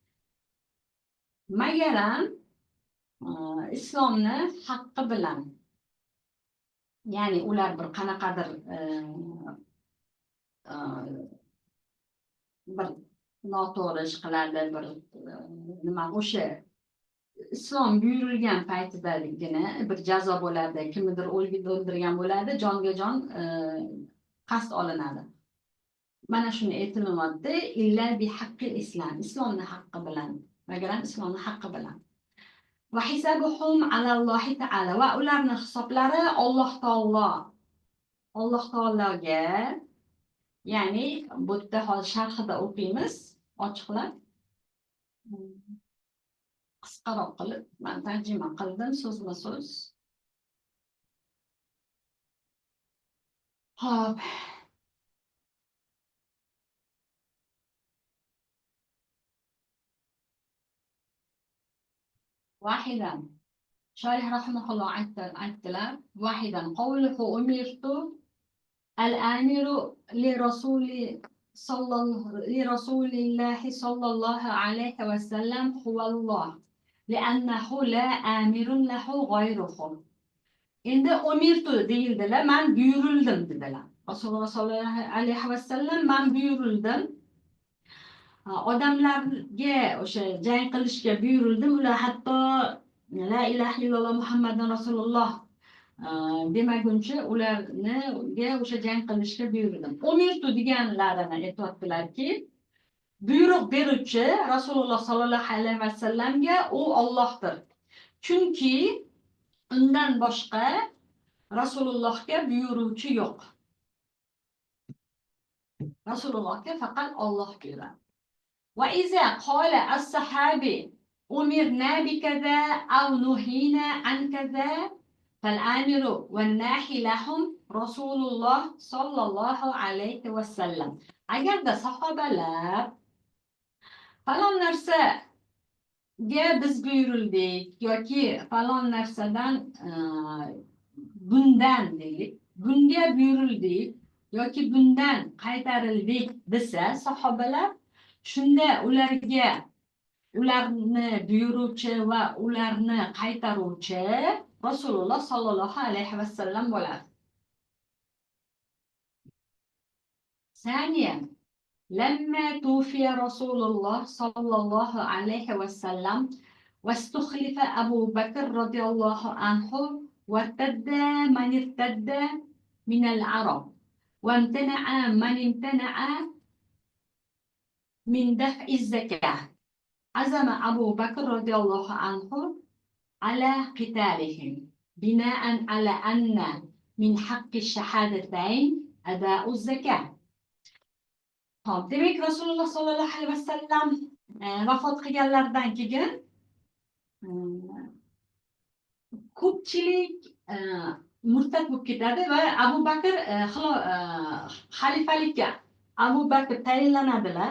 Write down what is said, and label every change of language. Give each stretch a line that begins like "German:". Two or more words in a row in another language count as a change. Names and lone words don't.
Uzbek: Magaram islomni haqqi bilan, ya'ni ular bir qanaqadir bir noto'g'ri ish qiladi, bir nima o'sha islom buyurilgan paytidagina bir jazo bo'ladi, kimnidir o'ldirgan bo'ladi, jonga jon qasd olinadi. Mana shuni aytilyapti,
Arabic: إلا بحق الإسلام,
Uzbek: islomni haqqi bilan, magaram islomni haqqi bilan.
Arabic: وحسابهم على الله تعالى,
Uzbek: va ularning hisoblari Alloh taologa, ya'ni bu yerda hozir sharhida o'qiymiz, ochiqlab. Qisqaroq qilib men tarjima qildim so'zma-so'z. Xo'p.
Arabic: واحدا شارح رحمه الله aytdilar: واحدا قوله أمرت الآمر لرسول الله صلى الله عليه وسلم هو الله لأنه لا آمر له غيره.
Uzbek: Endi umirtu deyildilar, men buyurildim dedilar. Rasululloh
Arabic: صلى الله عليه وسلم
Uzbek: men buyurildim. Odamlarga o'sha jang qilishga buyurildim. Ular hatto
Arabic: لا إله إلا الله محمد رسول الله
Uzbek: demaguncha ularga o'sha jang qilishga buyurildim. Umirtu deganlarini aytibdilarki, buyruq beruvchi Rasululloh
Arabic: صلى الله عليه وسلم
Uzbek: u Allohdir. Chunki undan boshqa Rasulullohga buyuruvchi yo'q. Rasulullohga faqat Alloh buyuradi.
Arabic: وإذا قال الصحابي أمرنا بكذا أو نهينا عن كذا فالآمر والناهي لهم رسول الله صلى الله عليه وسلم.
Uzbek: Agarda sahobalar falon narsaga biz buyurildik yoki falon narsadan bundan deylik, bunga buyurildik yoki bundan qaytarildik desa sahobalar, shunda ularni buyuruvchi va ularni qaytaruvchi Rasululloh
Arabic: صلى الله عليه وسلم
Uzbek: bo'ladi.
Arabic: ثانيا لما توفي رسول الله صلى الله عليه وسلم واستخلف أبو بكر رضي الله عنه وارتد من ارتد من العرب وامتنع من امتنع من دفع الزكاة. عزم أبو بكر رضي الله عنه على قتالهم بناء على أن من حق الشهادتين أداء الزكاة.
Uzbek: Demek Rasululloh
Arabic: صلى الله عليه وسلم
Uzbek: vafot qilganlaridan keyin ko'pchilik murtad bo'lib ketadi va Abu Bakr xalifalikka Abu Bakr tayinlanadilar.